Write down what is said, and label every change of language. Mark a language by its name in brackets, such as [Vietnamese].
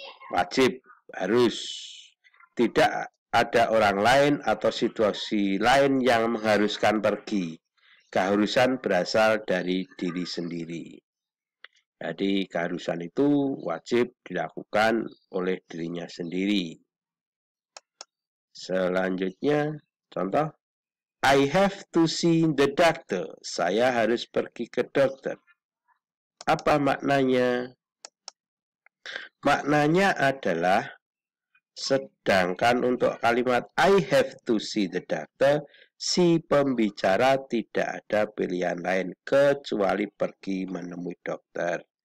[Indonesian] Wajib, harus. Tidak ada orang lain atau situasi lain yang mengharuskan pergi. Keharusan berasal dari diri sendiri. Jadi keharusan itu wajib dilakukan oleh dirinya sendiri. Selanjutnya, contoh, [English] I have to see the doctor. [Indonesian] Saya harus pergi ke dokter. Apa maknanya? Maknanya adalah, sedangkan untuk kalimat [English] I have to see the doctor, [Indonesian] si pembicara tidak ada pilihan lain kecuali pergi menemui dokter.